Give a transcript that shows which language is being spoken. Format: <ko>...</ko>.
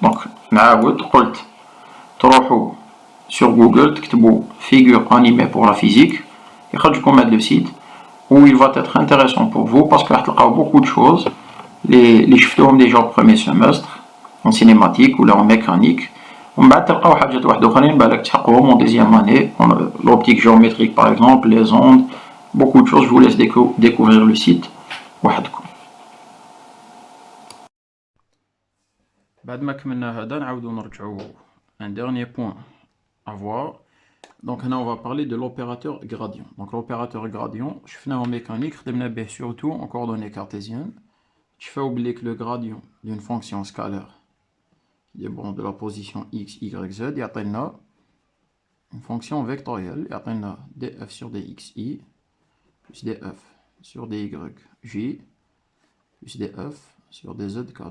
<fr>Donc</fr> <ar>نعاود قلت تروحو</ar> <fr>sur Google,</fr> <ar>تكتبوا</ar> <fr>figure animée pour la physique,</fr> <ar>يخرجكم هذا</ar> <fr>le site où il va être intéressant pour vous parce que</fr> <ar>تلقاو</ar> <fr>beaucoup de choses</fr> <ar>اللي شفتوهم</ar> <fr>déjà au premier semestre en cinématique ou là en mécanique.</fr> <ar>ومن بعد تلقاو حاجات واحد اخرين بالك تحققوهم</ar> <fr>en deuxième année, l'optique géométrique par exemple, les ondes, beaucoup de choses. Je vous laisse découvrir le site</fr> <ar>وحدكم. بعد ما كملنا هذا نعاودو نرجعو</ar> <fr>un dernier point à voir, Donc là, on va parler de l'opérateur gradient. Donc l'opérateur gradient, je fais en mécanique, surtout en coordonnées cartésiennes. Je fais oublier que le gradient d'une fonction scalaire, qui est bon de la position x, y, z, il y a une fonction vectorielle, il y a df sur dxi, plus df sur dy, j, plus df sur dzk.</fr>